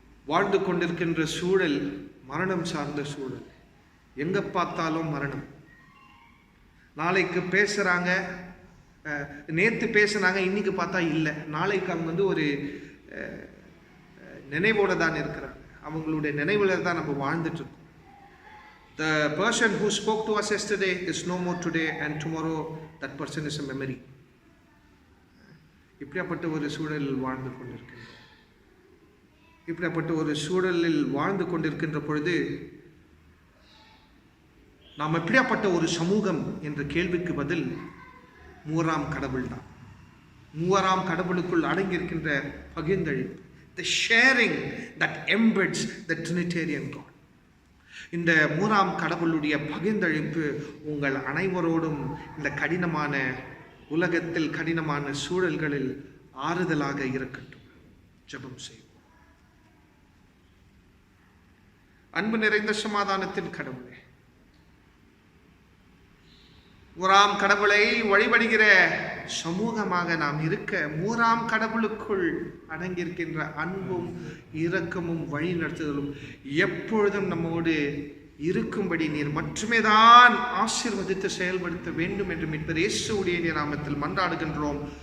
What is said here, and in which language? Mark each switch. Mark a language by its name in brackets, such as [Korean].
[Tamil] வாழ்ந்து கொண்டிருக்கின்ற சூழல் மரணம் சார்ந்த சூழல். எங்க பார்த்தாலும் மரணம். நாளைக்கு பேசுறாங்க, நேற்று பேசுனாங்க, இன்னைக்கு பார்த்தா இல்லை. நாளைக்கு அவங்க ஒரு நினைவோட தான் இருக்கிறாங்க. அவங்களுடைய நினைவுல தான் நம்ம வாழ்ந்துட்டு இருக்கோம். [English] The person who spoke to us yesterday is no more today, and tomorrow that person is a memory. [Tamil] இப்படிப்பட்ட ஒரு சூழலில் வாழ்ந்து கொண்டிருக்கின்றோம். இப்படிப்பட்ட ஒரு சூழலில் வாழ்ந்து கொண்டிருக்கின்ற பொழுது நாம் எப்படியாப்பட்ட ஒரு சமூகம் என்ற கேள்விக்கு பதில் 3ஆம் கடவுள் தான். 3ஆம் கடவுளுக்குள் அடங்கியிருக்கின்ற பகிர்ந்தளிப்பு, [English] the sharing that embeds the Trinitarian God. [Tamil] இந்த 3ஆம் கடவுளுடைய பகிர்ந்தளிப்பு உங்கள் அனைவரோடும் இந்த கடினமான உலகத்தில், கடினமான சூழல்களில் ஆறுதலாக இருக்கட்டும். ஜெபம் செய்வோம். அன்பு நிறைந்த சமாதானத்தின் கடவுளே, 3ஆம் கடவுளை வழிபடுகிற சமூகமாக நாம் இருக்க 3ஆம் கடவுளுக்குள் அடங்கியிருக்கின்ற அன்பும் இரக்கமும் வழி நடத்துதலும் எப்பொழுதும் நம்மோடு இருக்கும்படி நீர் மட்டுமே தான் ஆசீர்வதித்து செயல்படுத்த வேண்டும் என்று மீட்பர் இயேசுவுடைய நாமத்தில் மன்றாடுகின்றோம்.